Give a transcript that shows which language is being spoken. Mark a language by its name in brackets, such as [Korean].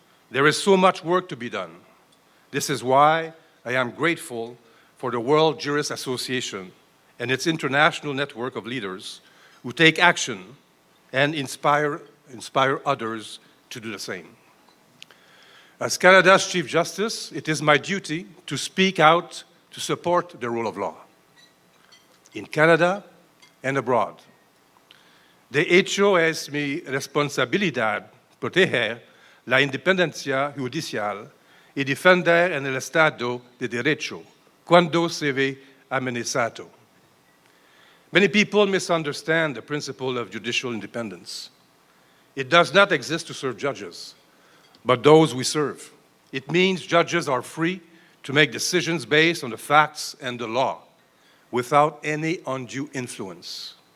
[English] There is so much work to be done. This is why I am grateful for the World Jurist Association and its international network of leaders who take action and inspire others to do the same. As Canada's Chief Justice, it is my duty to speak out to support the rule of law in Canada and abroad. [Spanish] De hecho, es mi responsabilidad proteger la independencia judicial y defender en el Estado de Derecho cuando se ve amenazado. [English] Many people misunderstand the principle of judicial independence. It does not exist to serve judges, but those we serve. It means judges are free to make decisions based on the facts and the law without any undue influence.